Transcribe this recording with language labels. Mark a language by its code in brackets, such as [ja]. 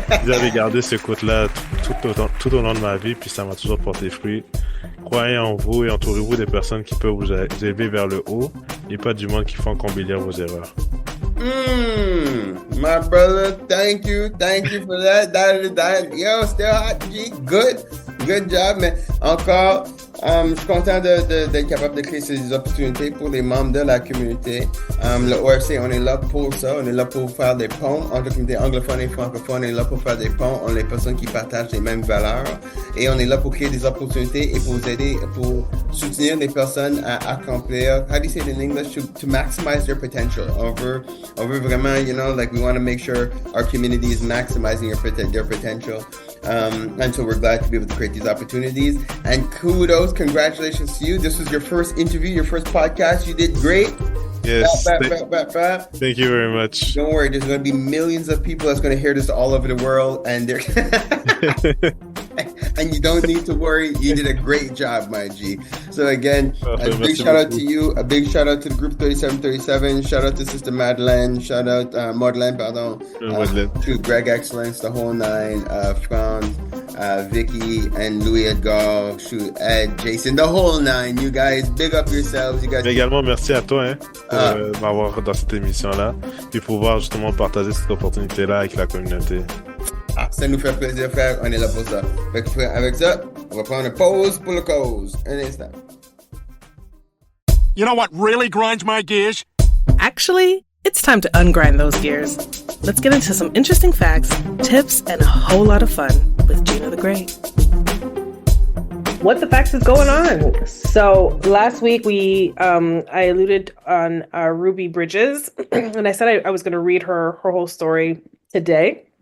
[fr] J'avais gardé ce quote-là tout au long de ma vie, puis ça m'a toujours porté fruit. Croyez en vous et entourez-vous des personnes qui peuvent vous élever vers le haut et pas du monde qui font embellir vos erreurs. [en] My brother, thank you for that. Yo, still hot, G. Good job, [fr] mais encore, je suis content d'être capable de créer ces opportunités pour les membres de la communauté. Le OFC, on est là pour ça. On est là pour faire des ponts entre la communauté anglophone et francophone. On est là pour faire des ponts entre les personnes qui partagent les mêmes valeurs. Et on est là pour créer des opportunités et pour vous aider, pour soutenir les personnes à accomplir, [en] how do you say it in English, to maximize their potential. [fr] On veut vraiment, [en] like we want to make sure our community is maximizing their potential. And so we're glad to be able to create these opportunities. And congratulations to you. This was your first interview, your first podcast. You did great. Yes. Thank you very much. Don't worry, there's going to be millions of people that's going to hear this all over the world, and they're and you don't need to worry. You did a great job, my G. So again, a big shout out to you. A big shout out to the group 3737. Shout out to Sister Madeleine. Shout out Madeleine, pardon. To Greg Excellence, the whole nine. Franz, Vicky, and Louis Edgar. Shoot, Ed, Jason, the whole nine. You guys, big up yourselves. You guys. [fr] Également, merci à toi pour m'avoir dans cette émission-là et pouvoir justement partager cette opportunité-là avec la communauté. Ça nous fait plaisir, frère. On est là pour ça. Avec ça, on va prendre une pause pour le cause. Un instant. [en] You know what really grinds my gears? Actually, it's time to ungrind those gears. Let's get into some interesting facts, tips, and a whole lot of fun with Gina the Great. What the facts is going on? So last week I alluded on Ruby Bridges, and I said I was going to read her whole story today.